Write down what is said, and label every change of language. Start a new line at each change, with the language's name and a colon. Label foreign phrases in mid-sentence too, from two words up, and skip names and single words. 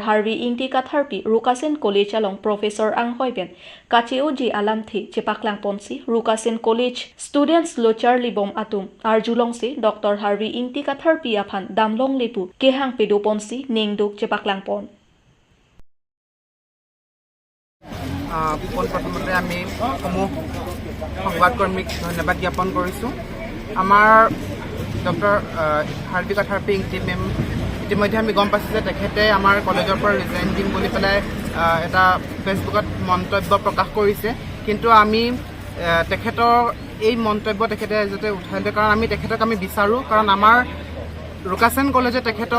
Karbi: Harvey Ingtika Tharpi Rukasin College along Professor Ang Hoipen Kachioji alamthi chipaklang ponsi Rukasin College students lochar libom atum arjulong si Dr. Harvey Ingtika Tharpi aphan damlong lepu kehang pedo ponsi ningduk chipaklang pon
Assamese: পোনপ্ৰথমতে আমি সমূহ সংবাদকৰ্মীক ধন্যবাদ জ্ঞাপন কৰিছোঁ আমাৰ ডক্টৰ হাৰ্বি কাথাৰ্পি ইংটি মেম ইতিমধ্যে আমি গম পাইছোঁ যে তেখেতে আমাৰ কলেজৰ পৰা ৰিজাইন দিম বুলি পেলাই এটা ফেচবুকত মন্তব্য প্ৰকাশ কৰিছে কিন্তু আমি তেখেতৰ এই মন্তব্য তেখেতে যাতে উঠাই দিয়ে কাৰণ আমি তেখেতক আমি বিচাৰোঁ কাৰণ আমাৰ Rukasin College তেখেতক